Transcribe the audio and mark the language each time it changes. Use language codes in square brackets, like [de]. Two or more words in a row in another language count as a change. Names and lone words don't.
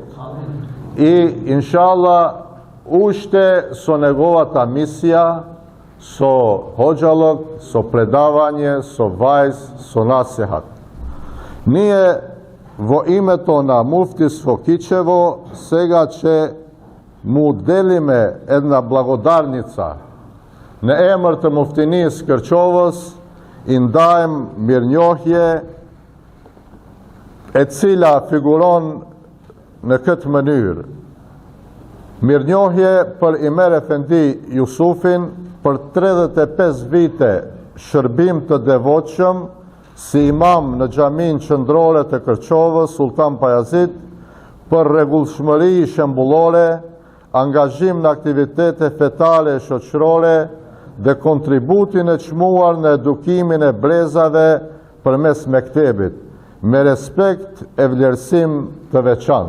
[mk] И, иншалла, уште со неговата мисија, со хоџалог, со предавање, со вајз, со насихат. Ние во името на муфтиство Кичево сега ќе му делиме една благодарница на [sq] емër të muftinisë Kërçovës, i ndajmë mirënjohje e cila figuron në këtë mënyrë. Mirënjohje për Imer Efendi Jusufin për 35 vite shërbim të devotshëm si imam në xhamin qendrore të Kërçovës Sultan Pajazit, për rregullshmëri shembullore, angazhim në aktivitete fetare e shoqërore dhe kontributin e çmuar në edukimin e brezave përmes mektebit, me respekt e vlerësim të veçantë.